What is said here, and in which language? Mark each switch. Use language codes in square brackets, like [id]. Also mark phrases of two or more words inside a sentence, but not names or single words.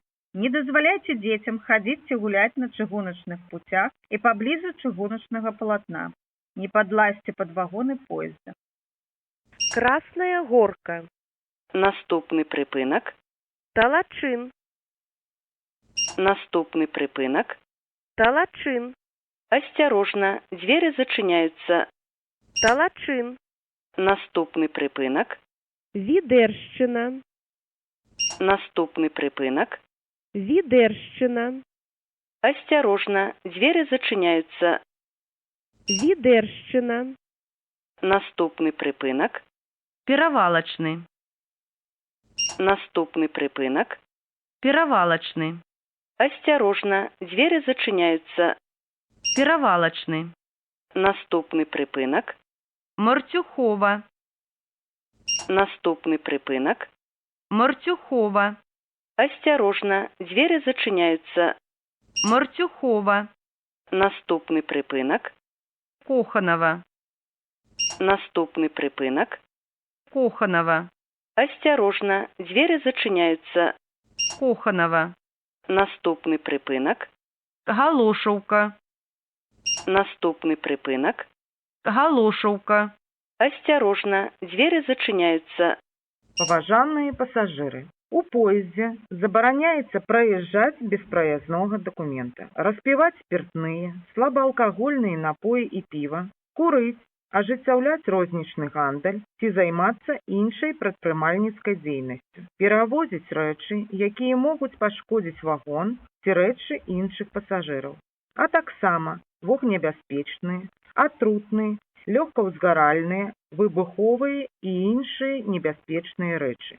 [be] Не дазваляйце дзецям хадзіць ці гуляць на чыгуначных путях і паблізу чыгуначнага палатна. Не падлазьце пад вагоны поезда. Красная горка. Наступны прыпынак. Талачин. Наступны прыпынак. Талачин. [ru] Осторожно, двери зачиняются. [be] Талачин. Наступны прыпынак. Відерщина. Наступны прыпынак. Відерщина. [ru] Осторожно, двери зачиняются. [be] Відерщина. Наступны прыпынак. Перавалачны. Наступны прыпынак. Перавалачны. [ru] Осторожно, двери зачиняются. [be] Перавалачны. Наступны прыпынак. Мартюхова. Наступны прыпынак. Мартюхова. [ru] Осторожно, двери зачиняются. [be] Мартюхова. Наступны прыпынак. Коханова. Наступны прыпынак. Коханова. [ru] Осторожно, двери зачиняются. [be] Коханова. Наступны прыпынак. Галошаўка. Наступны прыпынак. Галошаўка. [ru] Осторожно, двери зачиняются. [be] Паважаныя пасажыры, у поездзе забараняецца праязджаць без праязнога дакумента, распіваць спиртныя, слабаалкагольныя напоі і піва, курыць, ажыццяўляць рознічны гандаль ці займацца іншай прадпрымальніцкай дзейнасцю, перавозіць рэчы, якія могуць пашкодзіць вагон ці рэчы іншых пасажыраў, а таксама вогнебяспечныя, атрутныя, лёгкаўзгаральныя, выбуховыя і іншыя небяспечныя рэчы.